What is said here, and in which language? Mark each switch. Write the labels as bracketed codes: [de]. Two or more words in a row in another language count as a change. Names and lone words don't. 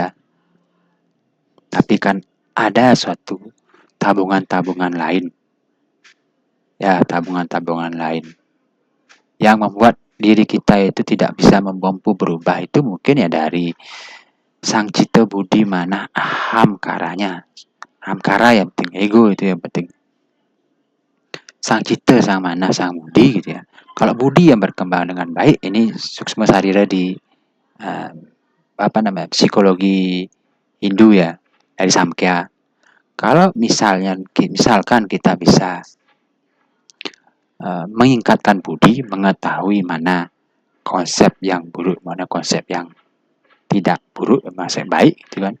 [id] Tapi kan ada suatu tabungan-tabungan lain, ya tabungan-tabungan lain yang membuat diri kita itu tidak bisa mampu berubah, itu mungkin ya dari sang cita budi mana aham karanya. Aham kara yang penting, ego itu yang penting. Sang cita, sang mana, sang budi gitu ya. Kalau budi yang berkembang dengan baik, ini suksma sarira di uh, psikologi Hindu ya, dari Samkhya. Kalau misalkan kita bisa meningkatkan budi, mengetahui mana konsep yang buruk, mana konsep yang tidak buruk, konsep baik, gitu kan.